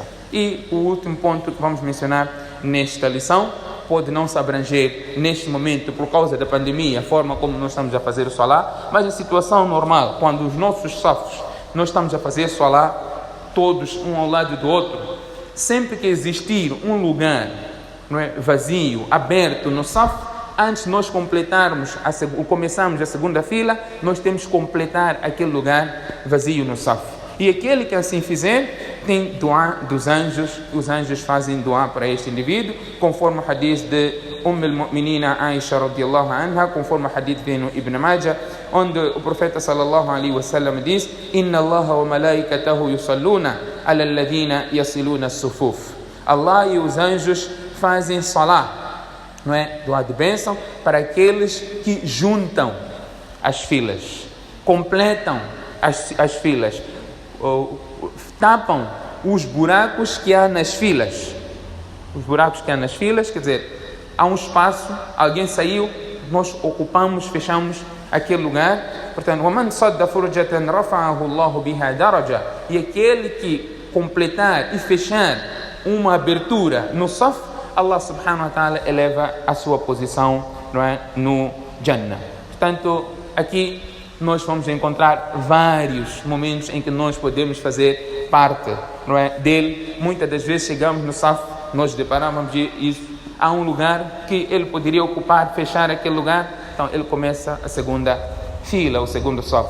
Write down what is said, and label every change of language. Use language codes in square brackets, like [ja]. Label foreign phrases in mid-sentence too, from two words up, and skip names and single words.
[pt] E o último ponto que vamos mencionar nesta lição, pode não se abranger neste momento por causa da pandemia, a forma como nós estamos a fazer o salá, mas em situação normal, quando os nossos safos, nós estamos a fazer salá, todos um ao lado do outro, sempre que existir um lugar, não é, vazio, aberto no saf, antes de nós começarmos a segunda fila, nós temos que completar aquele lugar vazio no saf. E aquele que assim fizer, tem dua dos anjos, os anjos fazem dua para este indivíduo, conforme o hadith de al-Mu'minina Aisha [ar] رضي الله عنها, [pt] conforme o hadith vem no Ibn Majah, onde o profeta [ar] صلى الله عليه وسلم [pt] diz, [ar] إن الله وملائكته يصلون على الذين يصلون الصفوف. [pt] Allah e os anjos fazem salá, não é? Dua de bênção para aqueles que juntam as filas, completam as filas, tapam os buracos que há nas filas. Os buracos que há nas filas, quer dizer, há um espaço, alguém saiu, nós ocupamos, fechamos aquele lugar. Portanto, [ar] وَمَنْ صَدَّ فُرْجَةً رَفَعَهُ اللَّهُ بِهَا دَرَجَةً. [pt] E aquele que completar e fechar uma abertura no saf, Allah [ar] سبحانه وتعالى [pt] eleva a sua posição, não é, no Jannah. Portanto, aqui nós vamos encontrar vários momentos em que nós podemos fazer parte, não é, dele. Muitas das vezes chegamos no saf, nós deparamos de isso, há um lugar que ele poderia ocupar, fechar aquele lugar, então ele começa a segunda fila, o segundo saf.